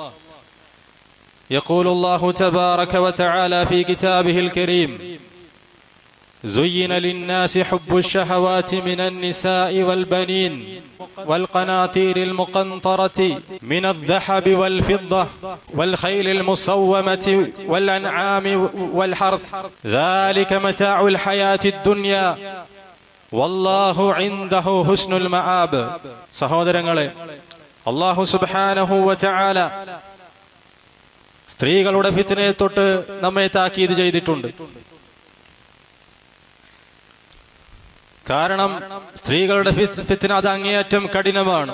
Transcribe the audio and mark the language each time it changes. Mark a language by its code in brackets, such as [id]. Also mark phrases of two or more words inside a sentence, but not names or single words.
[ar] يقول الله تبارك وتعالى في كتابه الكريم زين للناس حب الشهوات من النساء والبنين والقناطير المقنطرة من الذهب والفضة والخيل المصومة والأنعام والحرث ذلك متاع الحياة الدنيا والله عنده حسن المآب. [ml] സഹോദരങ്ങളെ, അല്ലാഹു [ar] سبحانه وتعالى [ml] സ്ത്രീകളുടെ ഫിത്നയെ തൊട്ട് നമ്മെ താക്കീത് ചെയ്തിട്ടുണ്ട്. കാരണം സ്ത്രീകളുടെ ഫിത്ന അത് അങ്ങേയറ്റം കഠിനമാണ്.